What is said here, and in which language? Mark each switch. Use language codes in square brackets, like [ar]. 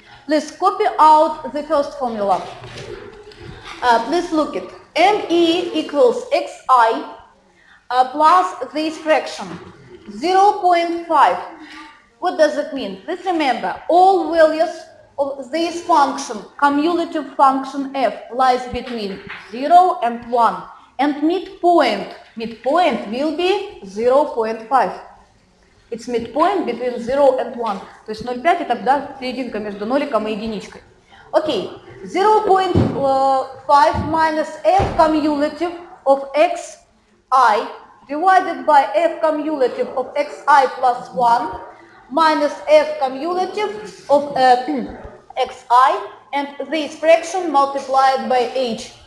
[en] Please copy out the first formula. Please look at ME equals xi plus this fraction, 0.5. What does it mean? Please remember, all values of this function, cumulative function f, lies between 0 and 1. And midpoint will be 0.5. It's midpoint between 0 and 1. [ru] То есть 0,5 это да, серединка между ноликом и единичкой. [en] Okay, 0.5 minus f cumulative of xi divided by f cumulative of xi plus 1 minus f cumulative of xi and this fraction multiplied by h.